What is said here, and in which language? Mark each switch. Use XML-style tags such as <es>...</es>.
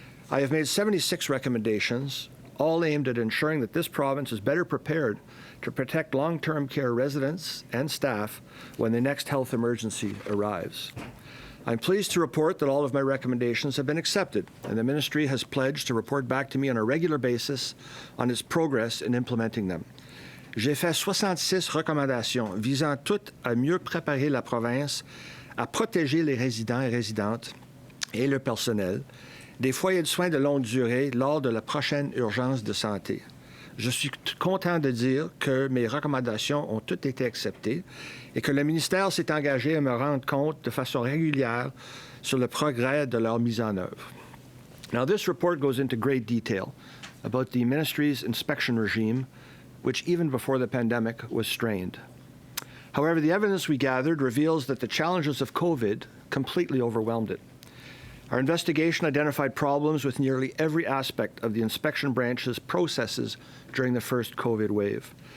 <en>I have made 76 recommendations, all aimed at ensuring that this province is better prepared to protect long-term care residents and staff when the next health emergency arrives. I'm pleased to report that all of my recommendations have been accepted, and the ministry has pledged to report back to me on a regular basis on its progress in implementing them.</en> <fr>J'ai fait 66 recommandations visant toutes à mieux préparer la province à protéger les résidents et résidentes et le personnel des foyers de soins de longue durée lors de la prochaine urgence de santé. Je suis content de dire que mes recommandations ont toutes été acceptées et que le ministère s'est engagé à me rendre compte de façon régulière sur le progrès de leur mise en œuvre.</fr> <en>Now, this report goes into great detail about the ministry's inspection regime, which even before the pandemic was strained. However, the evidence we gathered reveals that the challenges of COVID completely overwhelmed it. Our investigation identified problems with nearly every aspect of the inspection branch's processes during the first COVID wave.</en>